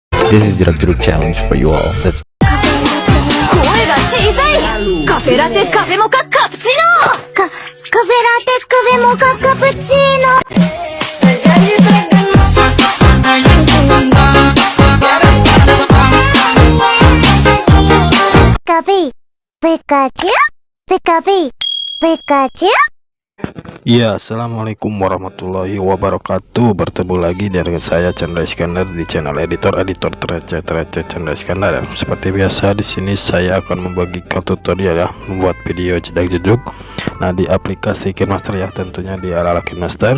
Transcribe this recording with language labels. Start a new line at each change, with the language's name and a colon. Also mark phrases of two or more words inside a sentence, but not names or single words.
English: This is Jerak Jeruk challenge for you all. Let's
Japanese: 声が小さい。カフェラテカフェモカカプチーノ。カフェラテカフェモカカプチーノ。カフェペカチュペカフェペカチュ。
Arabic: Ya, السلام عليكم ورحمة الله وبركاته.
Indonesian: Bertemu lagi dengan saya Chandra Iskandar di channel editor terceh Chandra Iskandar. Seperti biasa di sini saya akan membagikan tutorial ya, membuat video jedak jeduk. Nah, di aplikasi KineMaster ya, tentunya di ala-ala KineMaster.